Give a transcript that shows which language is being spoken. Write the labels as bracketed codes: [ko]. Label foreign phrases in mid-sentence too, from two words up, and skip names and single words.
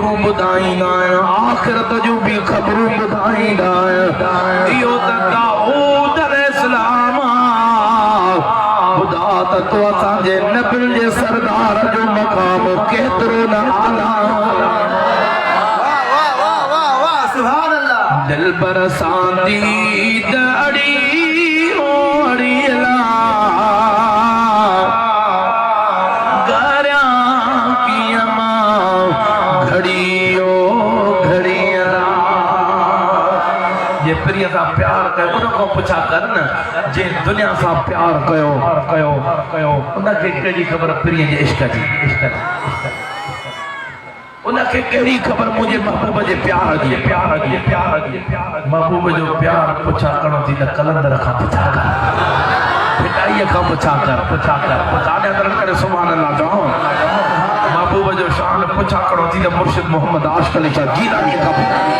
[sd] ॿुधाईंदा आहिनि आख़िरत जूं बि ख़बरूं ॿुधाईंदा आहिनि इहो त दाऊद अलैहिस्सलाम ख़ुदा त तो असांजे नबियुनि जे सरदार जो मक़ाम केतिरो न आला [ar] سبحان الله [sd] दिल बरसांदी दड़ी ओड़ी ला गरिया की अमा घड़ियो घड़िया जे प्रिय सां प्यार कयो उन खां पुछा कर न जे दुनिया सां प्यार कयो उनखे कहिड़ी ख़बर प्रिय जे इश्क जी उनखे कहिड़ी ख़बर मुंहिंजे महबूब जे प्यार जी महबूब जो प्यार पुछा करणो थी त कलंदर खां पुछा कर फिटाईअ खां पुछा कर काॾे करण करे [ar] سبحان الله [sd] चओ महबूब जो शान पुछा करणो थी त मुर्शिद मोहम्मद आशिक़ अली शाह जीलानी खां पुछा